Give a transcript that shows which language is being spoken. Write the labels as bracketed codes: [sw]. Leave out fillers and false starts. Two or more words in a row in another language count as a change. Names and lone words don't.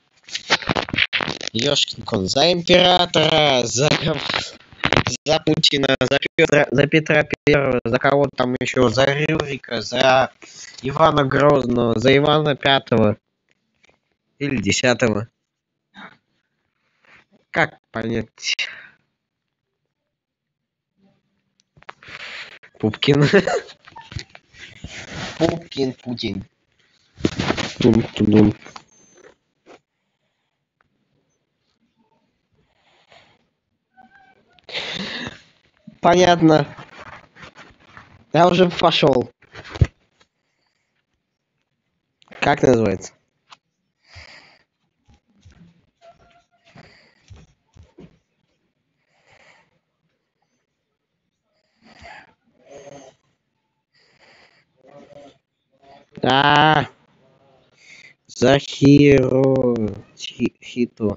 [ru] Ёшкин кон, за императора, за Путина, за Петра Первого, за кого там еще, за Рюрика, за Ивана Грозного, за Ивана Пятого или Десятого. Как понять? Пупкин. Пупкин Путин. Тун-тун-тун. Понятно. Я уже пошел. Как называется? А, Захиро Хито.